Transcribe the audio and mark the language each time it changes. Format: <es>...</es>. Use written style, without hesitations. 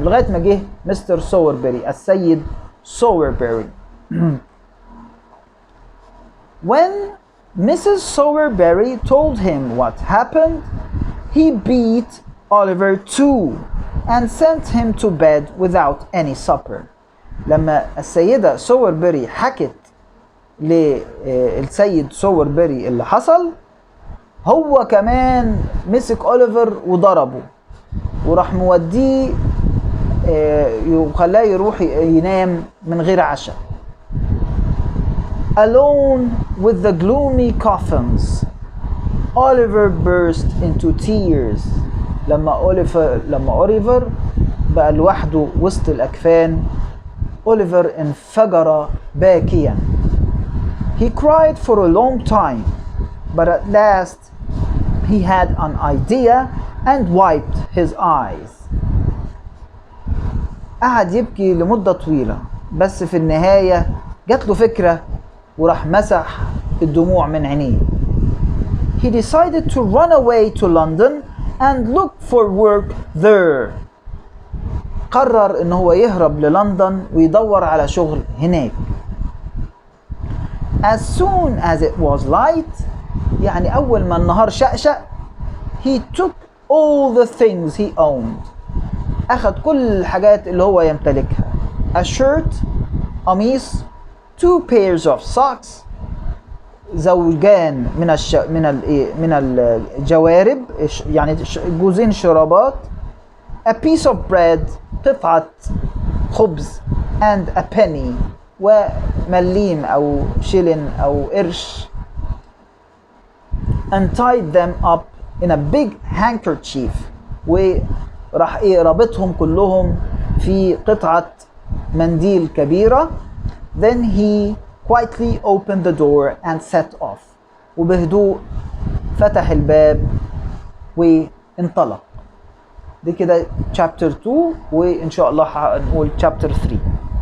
<ar>لغايه ما جه مستر سووربيري السيد سووربيري.</ar> <en>When Mrs. Sowerberry told him what happened, he beat Oliver too and sent him to bed without any supper.</en> <ar>لما السيدة سووربيري حكت للسيد سووربيري اللي حصل، هو كمان مسك أوليفر وضربه وراح موديه وخلاه يروح ينام من غير عشاء.</ar> <en>Alone with the gloomy coffins, Oliver burst into tears.</en> <ar>لما أوليفر بقى لوحده وسط الأكفان، أوليفر انفجر باكيا.</ar> <en>He cried for a long time, but at last he had an idea and wiped his eyes.</en> <ar>قعد يبكي لمدة طويلة، بس في النهاية جات له فكرة وراح مسح الدموع من عينيه.</ar> <en>He decided to run away to London and look for work there.</en> <ar>قرر إن هو يهرب للندن ويدور على شغل هناك.</ar> <en>As soon as it was light,</en> <ar>يعني أول ما النهار شقشق,</ar> <en>he took all the things he owned.</en> <ar>أخذ كل الحاجات اللي هو يمتلكها.</ar> <en>A shirt,</en> <ar>قميص,</ar> <en>2 pairs of socks,</en> <ar>زوجان من الجوارب يعني جوزين شرابات,</ar> <en>a piece of bread,</en> <ar>قطعة خبز,</ar> <en>and a penny,</en> <ar>ومليم أو شيلن أو قرش,</ar> <en>and tied them up in a big handkerchief,</en> <ar>راح ايه رابطهم كلهم في قطعة منديل كبيرة.</ar> <en>then he quietly opened the door and set off.</en> <ar>وبهدوء فتح الباب وانطلق. دي كده chapter 2 وإن شاء الله هنقول chapter 3.</ar>